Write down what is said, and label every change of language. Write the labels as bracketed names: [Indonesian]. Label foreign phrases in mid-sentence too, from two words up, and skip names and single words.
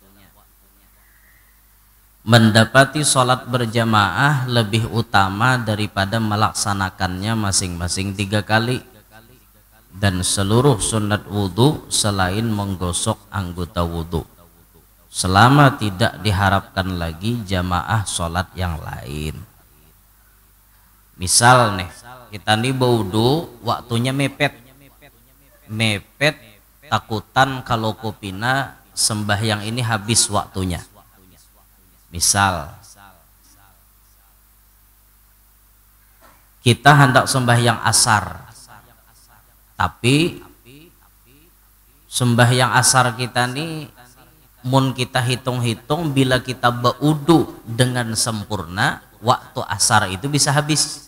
[Indonesian] Mendapati sholat berjamaah lebih utama daripada melaksanakannya masing-masing 3 kali, dan seluruh sunat wudu selain menggosok anggota wudu, selama tidak diharapkan lagi jamaah sholat yang lain. [Banjar] Misal nih, kita nih berwudu waktunya mepet takutan kalau kopina sembahyang ini habis waktunya. Misal kita hendak sembahyang asar, tapi sembahyang asar kita nih mun kita hitung-hitung, bila kita berwudu dengan sempurna waktu asar itu bisa habis.